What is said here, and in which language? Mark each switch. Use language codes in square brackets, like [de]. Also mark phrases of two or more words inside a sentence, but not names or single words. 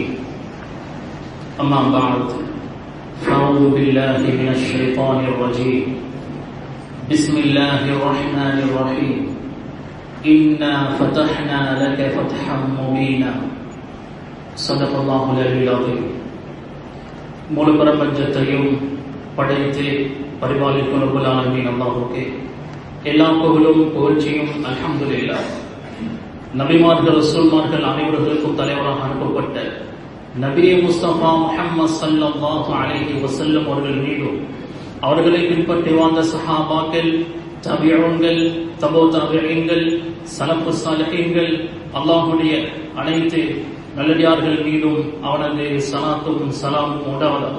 [ar] أما بعد، فأعوذ بالله من الشيطان الرجيم. بسم الله الرحمن الرحيم. إنا فتحنا لك فتحا مبينا. صدق الله العلي العظيم. [ta] முழு பிரபஞ்சத்தையும் படைத்து பரிபாலிக்கும் [ar] رب العالمين [ta] அல்லாஹ்வுக்கே எல்லா புகழும் புகழ்ச்சியும் அல்ஹம்துலில்லாஹ். நபிமார்கள் ரசூல்மார்கள் அனைவர்களுக்கும் தலைவராக அனுப்பப்பட்ட நபியே முஸ்தபா முஹம்மது [ar] صلى الله عليه وسلم [ta] அவர்கள் மீதும் அவர்களை பின்பற்றி வாழ்ந்த சஹாபாக்கள், தபிஊன்கள், தபோ தபிஈன்கள், [ar] سلف صالحين, [ta] அல்லாஹ்வுடைய அனைத்து நல்லடியார்கள் மீதும் அவனது சலாத்தும் சலாமும் உண்டாவதாக.